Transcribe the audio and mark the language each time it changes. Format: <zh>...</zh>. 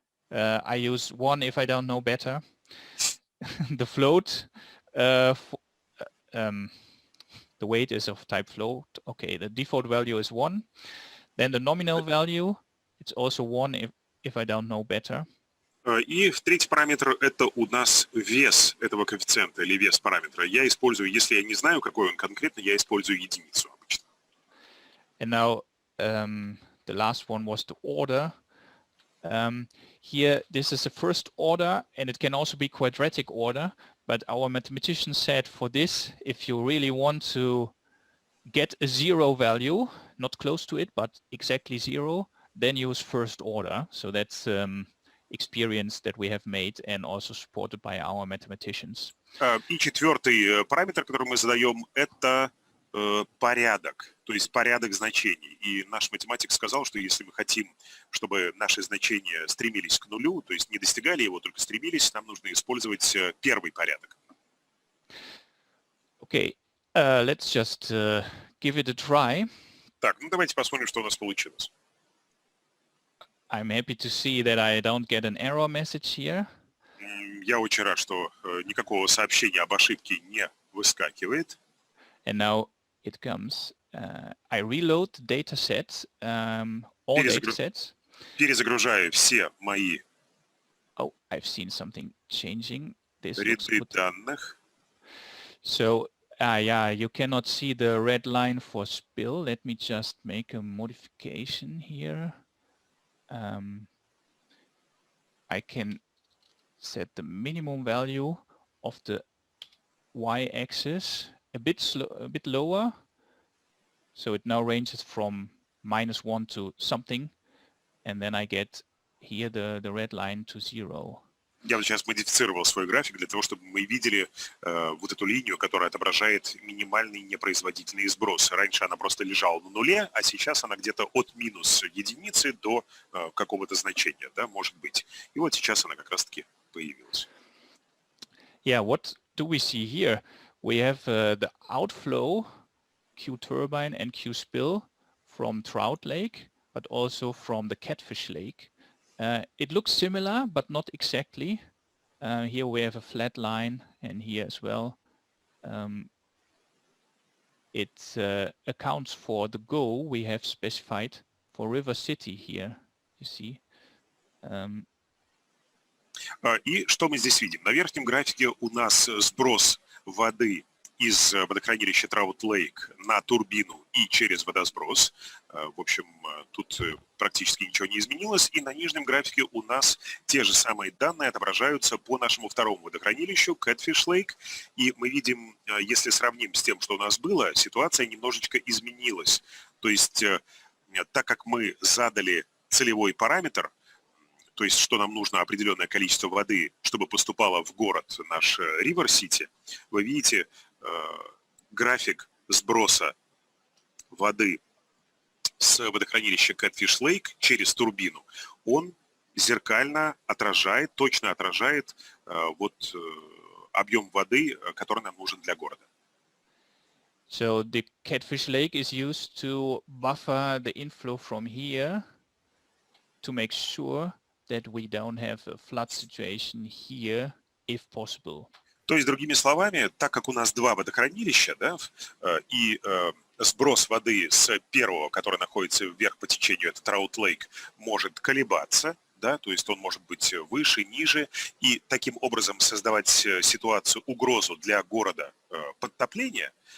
<en>I use 1 if I don't know better. The float. The weight is of type float. Okay. The default value is 1. Then the nominal value. It's also 1 if I don't know better.</en> <ru>И третий параметр это у нас вес этого коэффициента или вес параметра. Я использую, если я не знаю, какой он конкретно, я использую единицу обычно.</ru> <en>And now the last one was the order. Here this is a first order and it can also be quadratic order, but our mathematician said for this, if you really want to get a 0 value, not close to it, but exactly 0, then use first order. So that's experience that we have made and also supported by our mathematicians.</en> <ru>И четвертый параметр, который мы задаем, это порядок, то есть порядок значений. И наш математик сказал, что если мы хотим, чтобы наши значения стремились к нулю, то есть не достигали его, только стремились, нам нужно использовать первый порядок.</ru> <en>Okay, let's just give it a try.</en> <ru>Так, ну давайте посмотрим, что у нас получилось.</ru> <en>I'm happy to see that I don't get an error message here.</en> <ru>Я очень рад, что никакого сообщения об ошибке не выскакивает.</ru> <en>And now it comes. I reload data sets, all data sets.</en> <ru>Перезагружаю все мои</ru> <en>Oh, I've seen something changing. This</en> <ru>ряды данных.</ru> <en>So, yeah, you cannot see the red line for spill. Let me just make a modification here. I can set the minimum value of the y-axis a bit lower, so it now ranges from -1 to something, and then I get here the red line to 0.</en> <ru>Я вот сейчас модифицировал свой график для того, чтобы мы видели вот эту линию, которая отображает минимальный непроизводительный сброс. Раньше она просто лежала на нуле, а сейчас она где-то от минус единицы до какого-то значения, да, может быть. И вот сейчас она как раз-таки появилась.</ru> <en>Yeah, what do we see here? We have the outflow, Q turbine and Q spill from Trout Lake, but also from the Catfish Lake. It looks similar, but not exactly. Here we have a flat line, and here as well. It accounts for the goal we have specified for River City here, you see.</en> <ru>И что мы здесь видим? На верхнем графике у нас сброс воды из водохранилища Trout Lake на турбину и через водосброс. В общем, тут практически ничего не изменилось. И на нижнем графике у нас те же самые данные отображаются по нашему второму водохранилищу Catfish Lake. И мы видим, если сравним с тем, что у нас было, ситуация немножечко изменилась. То есть, так как мы задали целевой параметр, то есть, что нам нужно определенное количество воды, чтобы поступало в город наш River City, вы видите график сброса воды с водохранилища Catfish Lake через турбину. Он зеркально отражает, точно отражает вот объем воды, который нам нужен для города.</ru> <en>So the Catfish Lake is used to buffer the inflow from here to make sure that we don't have a flood situation here, if possible.</en> <ru>То есть, другими словами, так как у нас два водохранилища, да, и сброс воды с первого, который находится вверх по течению, это Trout Lake, может колебаться, да, то есть он может быть выше, ниже, и таким образом создавать ситуацию, угрозу для города подтопления</ru>